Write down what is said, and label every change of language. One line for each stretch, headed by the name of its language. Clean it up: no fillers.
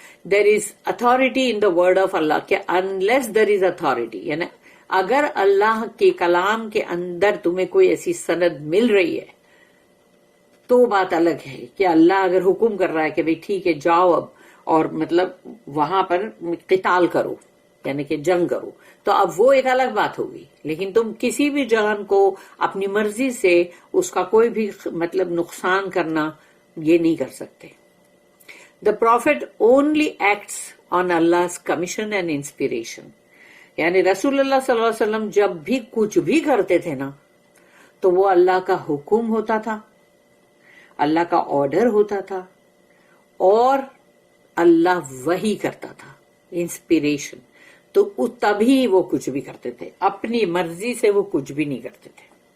English: there is authority in the word of Allah,
Urdu: کہ
English: unless there is authority,
Urdu: یعنی اگر اللہ کے کلام کے اندر تمہیں کوئی ایسی سند مل رہی ہے تو بات الگ ہے کہ اللہ اگر حکم کر رہا ہے کہ بھئی ٹھیک ہے جاؤ اب، اور مطلب وہاں پر قتال کرو یعنی کہ جنگ کرو، تو اب وہ ایک الگ بات ہوگی. لیکن تم کسی بھی جان کو اپنی مرضی سے اس کا کوئی بھی مطلب نقصان کرنا یہ نہیں کر سکتے.
English: The Prophet only acts on Allah's commission and inspiration.
Urdu: یعنی رسول اللہ صلی اللہ علیہ وسلم جب بھی کچھ بھی کرتے تھے نا تو وہ اللہ کا حکم ہوتا تھا، اللہ کا آرڈر ہوتا تھا، اور اللہ وحی کرتا تھا، انسپریشن. تو تبھی وہ کچھ بھی کرتے تھے، اپنی مرضی سے وہ کچھ بھی نہیں کرتے تھے.